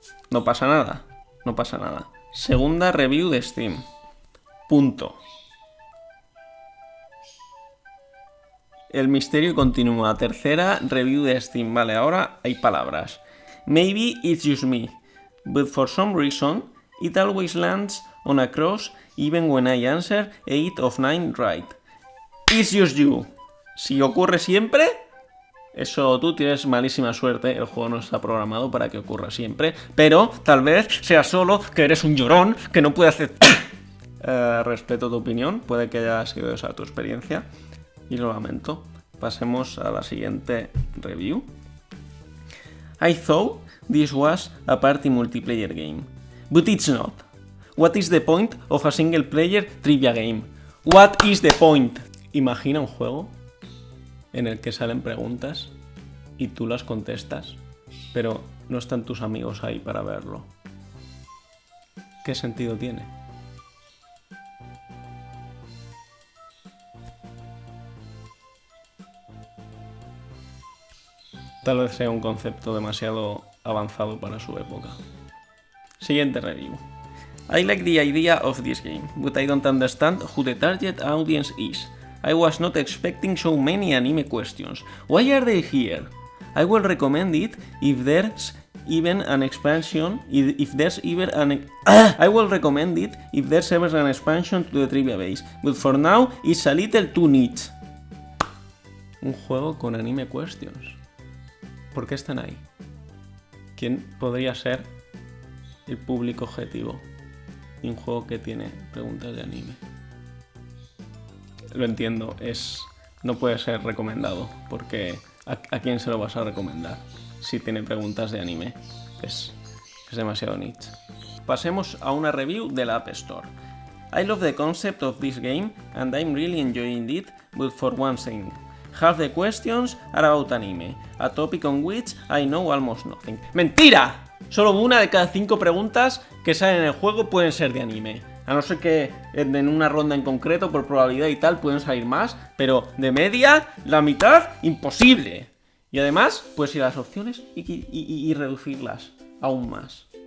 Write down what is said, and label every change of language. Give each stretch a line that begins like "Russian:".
Spanish: No pasa nada. No pasa nada. Segunda review de Steam. Punto. El misterio continúa. Tercera review de Steam. Vale, ahora hay palabras.
English: Maybe it's just me, but for some reason it always lands on a cross even when I answer 8 of 9 right. It's just you.
Spanish: Si ocurre siempre, eso tú tienes malísima suerte. El juego no está programado para que ocurra siempre. Pero tal vez sea solo que eres un llorón que no puede hacer... respeto tu opinión. Puede que haya sido esa tu experiencia. Y lo lamento. Pasemos a la siguiente review.
English: I thought this was a party multiplayer game, but it's not. What is the point of a single player trivia game? What is the point?
Spanish: Imagina un juego en el que salen preguntas y tú las contestas, pero no están tus amigos ahí para verlo. ¿Qué sentido tiene? Tal vez sea un concepto demasiado avanzado para su época. Siguiente review.
English: I like the idea of this game, but I don't understand who the target audience is. I was not expecting so many anime questions. Why are they here? I will recommend it if there's even an expansion. I will recommend it if there's ever an expansion to the trivia base, but for now it's a little too niche.
Spanish: Un juego con
English: anime questions.
Spanish: ¿Por qué están ahí? ¿Quién podría ser el público objetivo de un juego que tiene preguntas de anime? Lo entiendo, no puede ser recomendado, porque ¿a quién se lo vas a recomendar si tiene preguntas de anime? Es demasiado niche. Pasemos a una review de la App Store.
English: I love the concept of this game and I'm really enjoying it, but for one thing. Half the questions are about anime, a topic on which I know almost nothing.
Spanish: ¡Mentira! Solo una de cada 5 preguntas que salen en el juego pueden ser de anime. A no ser que en una ronda en concreto, por probabilidad y tal, pueden salir más, pero de media, la mitad, imposible. Y además, pues ir a las opciones y reducirlas aún más.